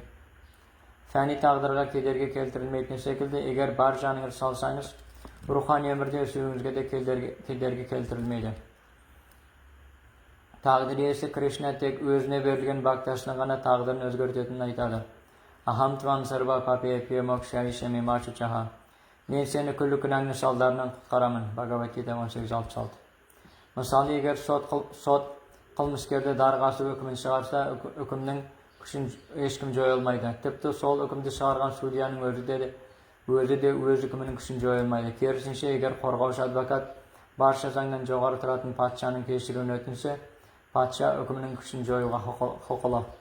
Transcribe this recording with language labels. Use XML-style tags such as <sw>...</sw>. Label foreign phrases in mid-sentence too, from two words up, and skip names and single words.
<kk>Фәни тағдырға кедергі келтірілмейтін секілді, егер бар жаныңыз салсаңыз, рухани өмірде өсуіңізге де кедергі келтірілмейді. Тағдыр иесі Кришна тек өзіне берілген бактасының ғана тағдырын өзгертетінін айтады.</kk> <sa>अहं त्वां सर्वपापेभ्यो मोक्षयिष्यामि मा शुचः.</sa> <kk>Мен сені күллі күнәңнің салдарынан құтқарамын. Бхагавад-гита 18.66. Мысалы, егер сот қылмыскерді дарғасы үкімін шығарса, үкімнің күшін ешкім жоя алмайды. Тіпті сол үкімді шығарған судьяның өзі де өз үкімінің күшін жоя алмайды. Керісінше, егер қорғаушы адвокат барша заңнан жоғары тұратын патшаның кешіруін өтінсе, патша үкімінің күшін жоюға құқылы.</kk>